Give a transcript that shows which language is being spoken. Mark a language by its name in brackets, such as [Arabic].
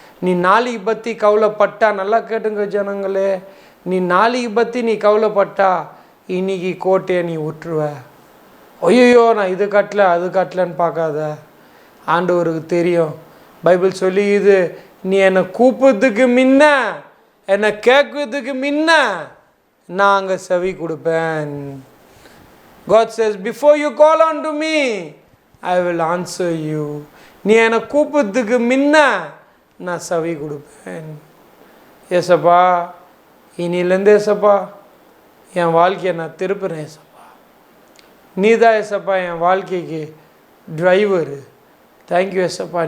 [Tamil] நீ நாளைக்கு பற்றி கவலைப்பட்டா, நல்லா கேட்டுங்க ஜனங்களே, நீ நாளைக்கு பற்றி நீ கவலைப்பட்டா இன்னைக்கு கோட்டையை நீ விட்டுருவ. ஐயோ நான் இது கட்டல அது கட்டலன்னு பார்க்காத. ஆண்டவருக்கு தெரியும். பைபிள் சொல்லிது, நீ என்னை கூப்பிட்றதுக்கு முன்ன, என்னை கேட்கறதுக்கு முன்ன நான் அங்கே செவி கொடுப்பேன். [English] God says, before you call unto me, I will answer you. [Tamil] நீ என்னை கூப்பிட்றதுக்கு முன்ன நான் செவி கொடுப்பேன். ஏசப்பா, இனிலேருந்து ஏசப்பா என் வாழ்க்கையை நான் திருப்புறேன். ஏசப்பா, நீதான் ஏசப்பா என் வாழ்க்கைக்கு டிரைவரு. தேங்க்யூ ஏசப்பா.